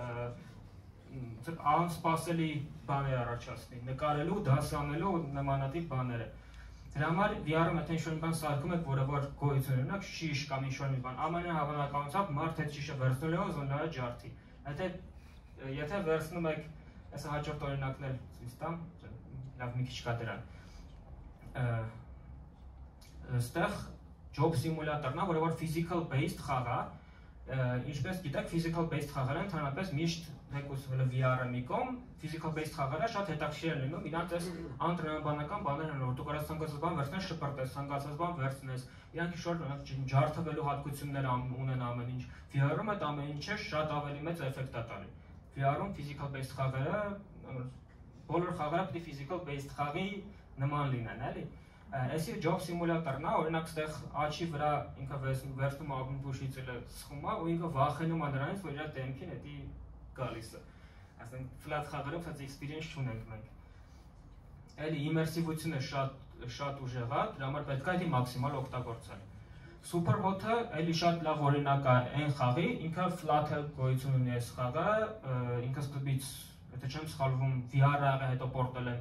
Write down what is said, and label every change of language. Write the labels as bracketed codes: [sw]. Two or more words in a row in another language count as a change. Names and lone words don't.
[hy] անսպասելի բաներ առաջացնի, նկարելու, դասանելու նմանատիպ բաները։ Դրա համար VR-ում եթե ինչ-որ մի բան սարքում եք, որը որ գոյություն ունենա, շիշ կամ ինչ-որ մի բան, ամենահավանականությամբ մարդ այդ շիշը վերցնելու է զոննա ջարդի։ Եթե վերցնում եք, այս հաջորդ օրինակն էլ ցույց տամ, լավ մի քիչ կա դրան։ Այստեղ [en] job simulator- [hy] ն է, որը որ [en] physical based [hy] խաղ է, ինչպես գիտեք, [en] physical based [hy] խաղերը ընդհանրապես միշտ թեկուզ VR-ը մի կողմ, physical based խաղերը շատ հետաքրքիր են լինում, իրանք այս անտրամաբանական բաներ են, որ դու կարաս ցանկացած բան վերցնես, շպրտես, ցանկացած բան վերցնես, իրանք ինչ-որ ջարդվելու հատկություններ ունեն ամեն ինչ։ VR-ում այդ ամեն ինչը շատ ավելի մեծ էֆեկտ է տալի։ VR-ում [en] physical based [hy] խաղերը, բոլոր խաղերը պետք է [en] physical based [hy] խաղի նման լինեն, էլի։ Այսի [en] job simulator- [hy] ն է, օրինակ այդտեղ աչի վրա ինքը վերցնում ակումբուշից էլ սխում է ու ինքը վախենում է նրանից, որ իր դեմքին էդի գալիս է։ Այսինքն flat խաղերով այդ experience չունենք մենք։ Էլի immersive-ությունը շատ ուժեղ է, դրա համար պետք է դա մաքսիմալ օգտագործել։ Superhot-ը էլի շատ լավ օրինակ է այն խաղի, ինքը flat գոյություն ունի այս խաղը, ինքը սկզբից, եթե չեմ սխալվում, VR-ը եղել, հետո portal են